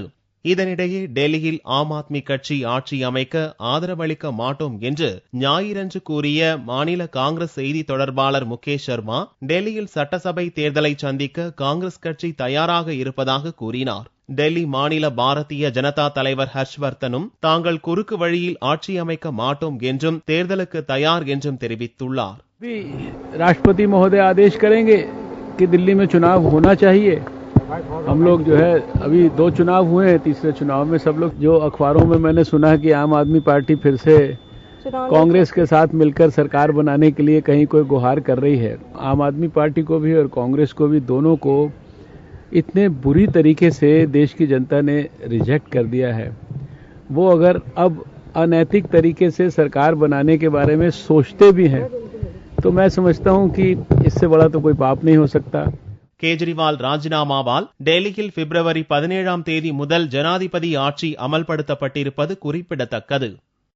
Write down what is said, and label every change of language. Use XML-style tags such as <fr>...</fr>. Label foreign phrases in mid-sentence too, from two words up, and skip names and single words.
<ta>இதனிடையே டெல்லியில் ஆம் ஆத்மி கட்சி ஆட்சி அமைக்க ஆதரவளிக்க மாட்டோம் என்று ஞாயிறன்று கூறிய மாநில காங்கிரஸ் செய்தி தொடர்பாளர் முகேஷ் சர்மா டெல்லியில் சட்டசபை தேர்தலை சந்திக்க காங்கிரஸ் கட்சி தயாராக இருப்பதாக கூறினார். டெல்லி மாநில பாரதிய ஜனதா தலைவர் ஹர்ஷ்வர்தனும் தாங்கள் குறுக்கு வழியில் ஆட்சி அமைக்க மாட்டோம் என்றும் தேர்தலுக்கு தயார் என்றும் தெரிவித்துள்ளார்.</ta> <hi>राष्ट्रपति महोदय आदेश करेंगे कि दिल्ली में चुनाव होना चाहिए। हम लोग जो है अभी 2 चुनाव हुए हैं, तीसरे चुनाव में सब लोग जो अखबारों में मैंने सुना है कि आम आदमी पार्टी फिर से कांग्रेस के साथ मिलकर सरकार बनाने के लिए कहीं कोई गुहार कर रही है। आम आदमी पार्टी को भी और कांग्रेस को भी, दोनों को इतने बुरी तरीके से देश की जनता ने रिजेक्ट कर दिया है। वो अगर अब अनैतिक तरीके से सरकार बनाने के बारे में सोचते भी हैं तो मैं समझता हूं कि इससे बड़ा तो कोई पाप नहीं हो सकता।</hi> <ta>கெஜ்ரிவால் ராஜினாமாவால் டெல்லியில் பிப்ரவரி 17ஆம் தேதி முதல் ஜனாதிபதி ஆட்சி அமல்படுத்தப்பட்டிருப்பது குறிப்பிடத்தக்கது.</ta>